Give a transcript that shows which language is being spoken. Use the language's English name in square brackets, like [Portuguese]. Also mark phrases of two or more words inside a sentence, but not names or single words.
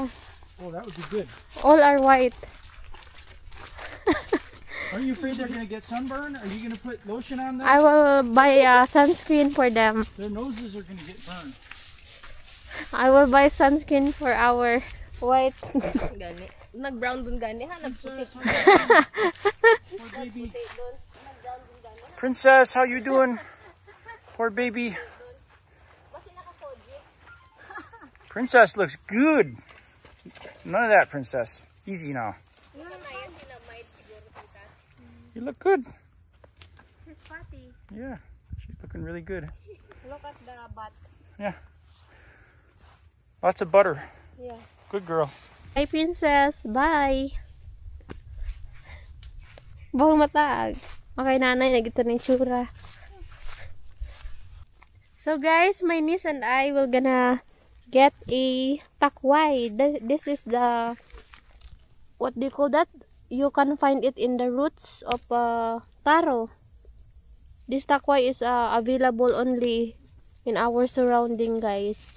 [English] Oh, that would be good. all are white. Are you afraid they're gonna get sunburn? Are you gonna put lotion on them? I will buy sunscreen for them. Their noses are gonna get burned. I will buy sunscreen for our white. [Hiligaynon] Gani. Nag-brown dun gani ha, nagputi. [English] Princess, how you doing? Poor baby. [Hiligaynon] Dun. Nag-brown dun gani. [English] Princess, how you doing? Poor baby. [Hiligaynon] Basi naka-koji. [English] Princess looks good. None of that, princess. Easy now. [Hiligaynon] Kanayan sinamay siguro kita. [English] You look good. She's fatty. Yeah, she's looking really good. Look at the butt. Yeah. Lots of butter. Yeah. Good girl. Hi princess, bye. [Hiligaynon] Bahong matag. Okay nanay, nagito ng tsura. [English] So guys, my niece and I will gonna get a takway. This is the, what do you call that? You can find it in the roots of taro. This takway is available only in our surrounding, guys.